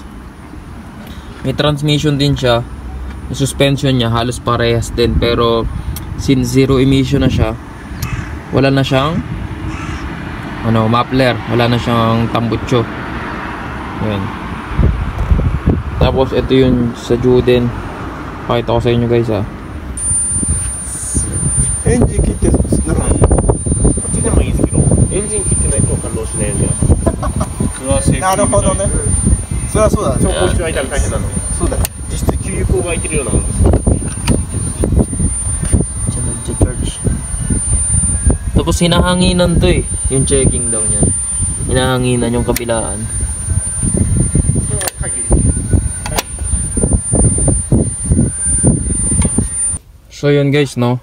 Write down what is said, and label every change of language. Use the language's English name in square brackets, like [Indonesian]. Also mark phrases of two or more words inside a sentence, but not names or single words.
[Filipino] May transmission din siya. Yung suspension nya halos parehas din, pero since [English] zero emission [Filipino] na siya, wala na siyang muffler, wala na siyang tambutso. Yan. Tapos ito yung sa Juden. Pakita ko sa inyo guys, ha. [Japanese] エンジン切ってならない。こっちでもいいですけど、エンジン切ってないと感動しないんだよ。なるほどね。そりゃそうだ。走行中空いたら大変なの。そうだ。実質給油口が空いてるようなもんです。 [Filipino] Charge. Tapos hinahanginan to eh. Yung checking daw niyan. Hinahanginan yung kabilaan. So yun guys, no.